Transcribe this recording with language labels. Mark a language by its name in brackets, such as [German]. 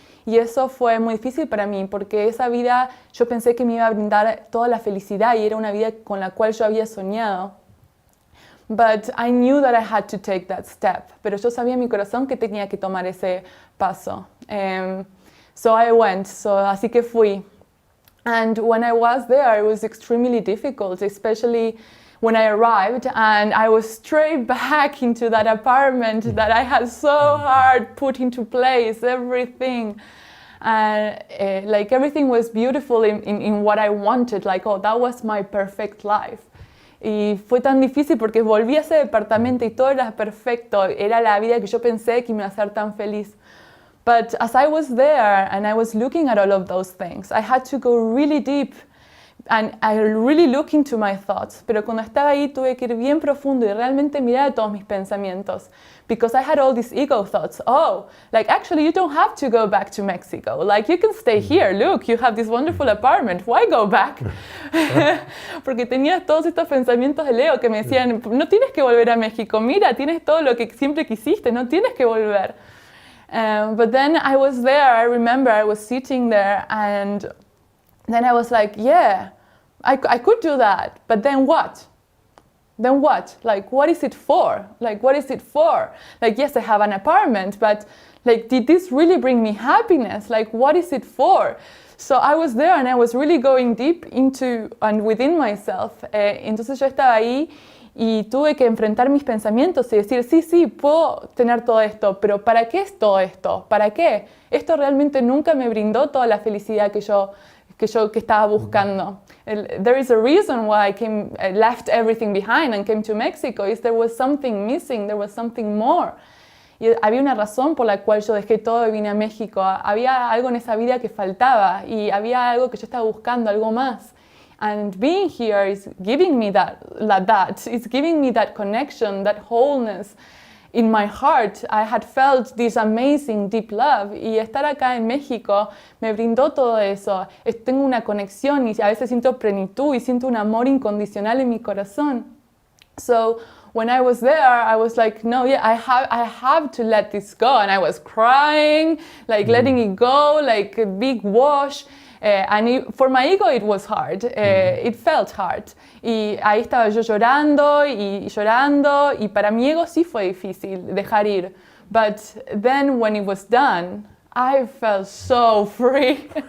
[Spanish] Y eso fue muy difícil para mí porque esa vida yo pensé que me iba a brindar toda la felicidad y era una vida con la cual yo había soñado. [English] But I knew that I had to take that step. [Spanish] Pero yo sabía en mi corazón que tenía que tomar ese paso. [English] So I went, así que fui. And when I was there, it was extremely difficult, especially when I arrived, and I was straight back into that apartment that I had so hard put into place, everything. And like everything was beautiful in what I wanted, like, oh, that was my perfect life. Y fue tan difícil porque volví a ese departamento y todo era perfecto, era la vida que yo pensé que me iba a hacer tan feliz. But as I was there and I was looking at all of those things, I had to go really deep and I really look into my thoughts. Pero cuando estaba ahí tuve que ir bien profundo y realmente mirar todos mis pensamientos. Because I had all these ego thoughts. Oh, like actually you don't have to go back to Mexico. Like you can stay here. Look, you have this wonderful apartment. Why go back? [Spanish] Porque tenía todos estos pensamientos de Leo que me decían, no tienes que volver a México. Mira, tienes todo lo que siempre quisiste. [English] No tienes que volver. But then I was there. I remember I was sitting there and then I was like, yeah, I could do that, but then what? Then what? Like, what is it for? Like, what is it for? Like, yes, I have an apartment, but like, did this really bring me happiness? Like, what is it for? So I was there and I was really going deep into and within myself. [Spanish] Entonces yo estaba ahí y tuve que enfrentar mis pensamientos y decir, sí, puedo tener todo esto, pero ¿para qué es todo esto? ¿Para qué? Esto realmente nunca me brindó toda la felicidad que estaba buscando. [English] There is a reason why I left everything behind and came to Mexico, is there was something missing, there was something more. [Spanish] Y había una razón por la cual yo dejé todo y vine a México. Había algo en esa vida que faltaba y había algo que yo estaba buscando, algo más. [English] And being here is giving me that. It's giving me that connection, that wholeness. In my heart, I had felt this amazing deep love y estar acá en México me brindó todo eso. [Spanish] Tengo una conexión y a veces siento plenitud y siento un amor incondicional en mi corazón. [English] So when I was there, I was like, no, yeah, I have to let this go. And I was crying, like letting it go, like a big wash. For my ego it was hard, it felt hard. [Spanish] Y ahí estaba yo llorando y para mi ego sí fue difícil dejar ir. [English] But then when it was done, I felt so free.